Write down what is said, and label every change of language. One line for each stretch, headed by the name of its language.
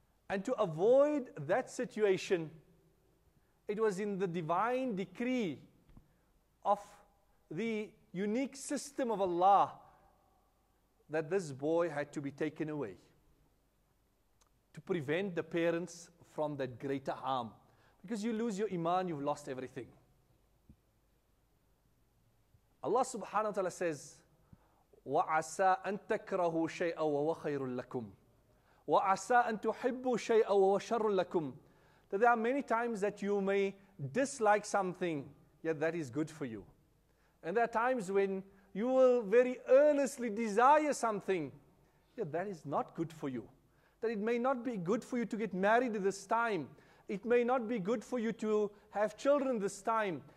English: And to avoid that situation, it was in the divine decree of the unique system of Allah that this boy had to be taken away to prevent the parents from that greater harm. Because you lose your iman, you've lost everything. Allah subhanahu wa ta'ala says,
Arabic: وَعَسَىٰ أَن تَكْرَهُوا شَيْئًا وَهُوَ خَيْرٌ لَكُمْ وَعَسَىٰ أَن تُحِبُّوا شَيْئًا وَهُوَ شَرٌ لَكُمْ.
English: That there are many times that you may dislike something, yet that is good for you. And there are times when you will very earnestly desire something, yet that is not good for you. That it may not be good for you to get married at this time. It may not be good for you to have children this time.